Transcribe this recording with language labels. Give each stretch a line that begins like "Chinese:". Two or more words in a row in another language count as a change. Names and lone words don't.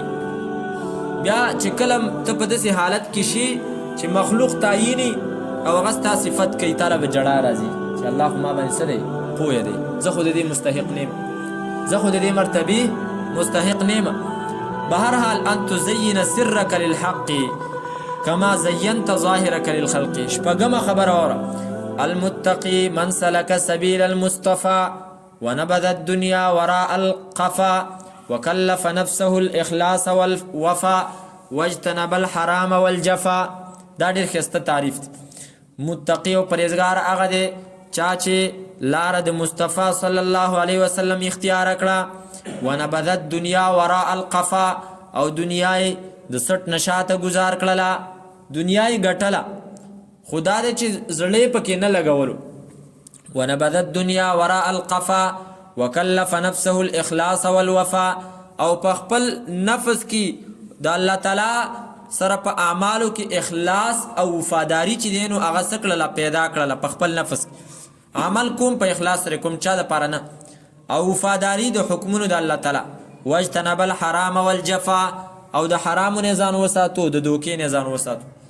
Pashto: بیا چې کله ته په داسې حالت کې شي چې مخلوق تعیني او هغه ستا صفت کوي، تاله به جړا راځي چې الله خو ما باندې څه دی پوهه دی، زه خو د دې مستحق نیم، زه خو د دې مرتبې مستحق نیم.
Arabic: بهرحال ان تزین سرک للحق کما زینت ظاهرک للخلق.
Pashto: شپږمه خبره اوره،
Arabic: المتقی من سلک سبیل المصطفى ونبذ الدنيا وراء القفا وكلف نفسه الإخلاص والوفا واجتنب الحرام والجفا.
Pashto: دا ډېر ښایسته تعریف دی. متقی او پرهیزګار هغه دی چا چې لاره د مصطفی
Arabic: صلی الله علیه وسلم
Pashto: اختیار کړه،
Arabic: ونبذ الدنیا وراء القفا،
Pashto: او دنیا یې د سټ نشاته گزار کړله، دنیا یې ګټله، خدا دې چې زړه پکې نه لګولو.
Arabic: ونبذ الدنیا وراء القفا وکلف نفسه الاخلاص والوفا،
Pashto: او په خپل نفس کې د الله تعالی سره په اعمالو کې اخلاص او وفاداری چې دی نو هغه څه کړله پیدا کړله په خپل نفس. عمل کوم په اخلاص سره کوم، چا دپاره نه، او وفاداری د حکمونو د الله تعالی.
Arabic: واجتنب الحرام والجفا،
Pashto: او د حرامو نه ځان وساتو، د دوکې نه ځان وساتو.